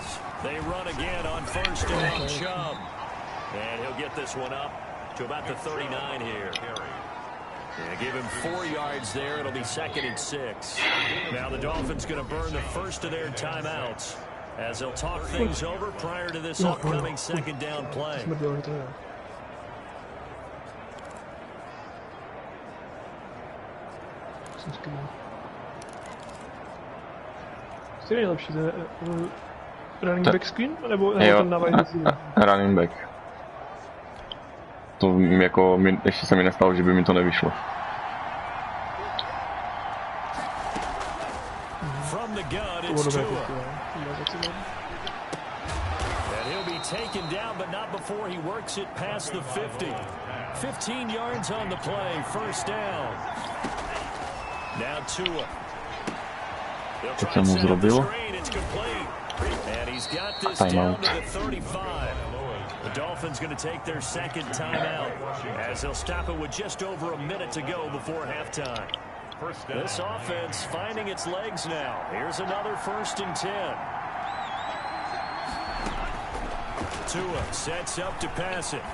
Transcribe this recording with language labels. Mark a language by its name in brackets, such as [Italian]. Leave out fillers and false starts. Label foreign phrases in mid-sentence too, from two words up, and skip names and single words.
[English] They run again on first down, Chubb. And he'll get this one up to about the 39 here. Yeah, give him 4 yards there. It'll be 2nd and 6. Now the Dolphins going to burn the first of their timeouts. as they'll talk things over prior to this upcoming second down play. [Czech] Co je nejlepší? [English] Running back screen? [Czech] Nebo ten dávají [English] running back. [Czech] To jako, ještě se mi nestalo, že by mi to nevyšlo. [English] From the gun, it's Tua. And he'll be taken down, but not before he works it past the 50. 15 yards on the play, first down. Now Tua. [Czech] Co jsem mu zrobil? [English] And he's got this down to the 35. The Dolphins going to take their second timeout as they'll stop it with just over a minute to go before halftime. This offense finding its legs now. Here's another 1st and 10. Tua sets up to pass it.